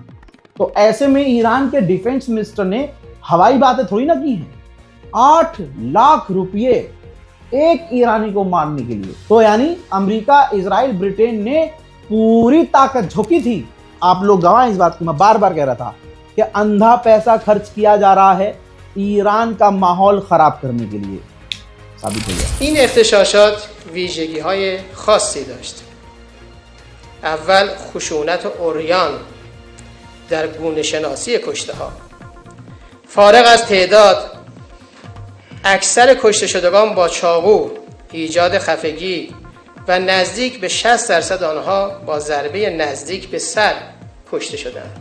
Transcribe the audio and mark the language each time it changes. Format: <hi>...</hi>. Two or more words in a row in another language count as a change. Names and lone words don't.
<hi>तो ऐसे में ईरान के</hi> <en>defense minister</en> <hi>ने हवाई बातें थोड़ी ना की हैं, 8 लाख रुपये एक ईरानी को मारने के लिए। तो यानी अमेरिका, इजराइल, ब्रिटेन ने पूरी ताकत झोंकी थी। आप लोग गवाह इस बात की, मैं बार बार कह रहा था कि अंधा पैसा खर्च किया जा रहा है ईरान का माहौल खराब करने के लिए, साबित हो गया।</hi> <fa>این اغتشاشات ویژگی‌های خاصی داشت. اول خشونت عریان در گونه‌شناسی کشته‌ها. فارغ از تعداد، اکثر کشته شدگان با چاقو، ایجاد خفگی و نزدیک به 60% آنها با ضربه نزدیک به سر کشته شدند.</fa>